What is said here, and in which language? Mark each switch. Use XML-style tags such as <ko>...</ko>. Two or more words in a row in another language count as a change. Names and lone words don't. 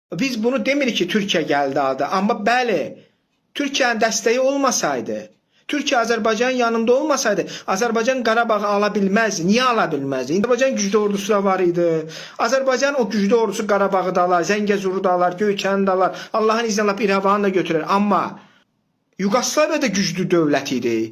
<tr>Biz bunu demirik ki Türkiye geldi adı.</tr> <az>Ama bəli, Türkiye'nin dəstəyi olmasaydı, Türkiye Azərbaycanın yanında olmasaydı, Azərbaycan Qarabağı ala bilməzdi. Niye ala bilməzdi? Azərbaycan güclü ordusu da var idi. Azərbaycan o güclü ordusu Qarabağı da alar, Zəngəzuru da alar, Göyçəni da alar. Allah'ın izni İrəvanı da götürür. Amma Yugoslaviya da güclü dövlət idi.</az>